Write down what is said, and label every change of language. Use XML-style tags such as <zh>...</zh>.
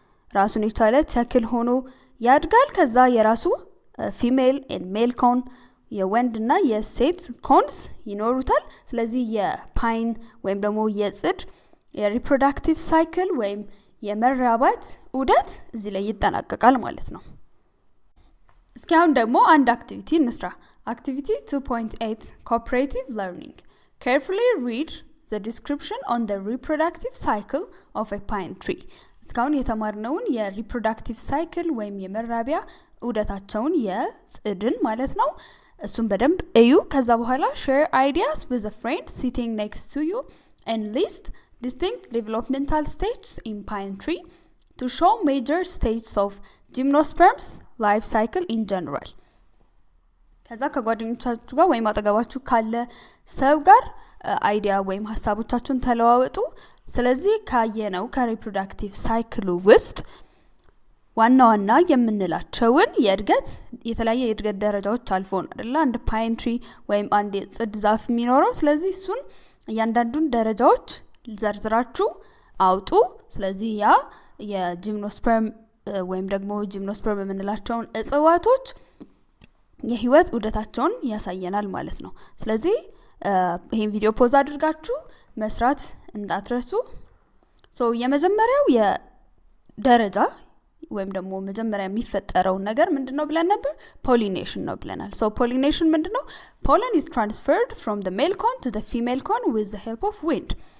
<am>ራሱን የቻለ ተክል ሆኖ ያድጋል። ከዛ የራሱ female and male cone የወንድና የሴት ኮንስ ይኖሩታል። ስለዚህ የፓይን ወይም ደግሞ የጽድ የሪፕሮዳክቲቭ ሳይክል ወይም የመራባት ዑደት እዚህ ላይ ይጠናቀቃል ማለት ነው። እስኪ አሁን ደግሞ አንድ አክቲቪቲ እንስራ። አክቲቪቲ 2.8 cooperative learning.</am> <en>Carefully read the description on the reproductive cycle of a pine tree.</en> <am>እስካሁን የተማርነውን የሪፕሮዳክቲቭ ሳይክል ወይም የመራቢያ ዑደታቸውን የጽድን ማለት ነው እሱን በደንብ እዩ። ከዛ በኋላ</am> <en>share ideas with a friend sitting next to you and list distinct developmental stages in pine tree to show major stages of gymnosperm's life cycle in general.</en> <am>ከዛ ከጓደኞቻችሁ ጋር ወይም አጠገባችሁ ካለ ሰው ጋር አይዲያ ወይም ሐሳቦቻችሁን ተለዋወጡ። ስለዚህ ካየነው ከሪፕሮዳክቲቭ ሳይክሉ ውስጥ ዋና ዋና የምንላቸውን የእድገት የተለያየ የእድገት ደረጃዎች አልፎን አይደል አንድ ፓይን ትሪ ወይም አንድ ጽድ ዛፍ የሚኖረው። ስለዚህ እሱን እያንዳንዱን ደረጃዎች ዘርዝራችሁ አውጡ። ስለዚህ ያ የጂምኖስፐርም ወይም ደግሞ ጂምኖስፐርም የምንላቸውን እጽዋቶች የህይወት ዑደታቸውን ያሳየናል ማለት ነው። ስለዚህ ይሄን ቪዲዮ ፖዝ አድርጋችሁ መስራት እንዳትረሱ። የመጀመሪያው የደረጃ ወይም ደግሞ መጀመሪያ የሚፈጠረው ነገር ምንድነው ብለን ነበር? pollination ነው ብለናል። pollination ምንድነው?</am> <en>pollen is transferred from the male cone to the female cone with the help of wind.</en>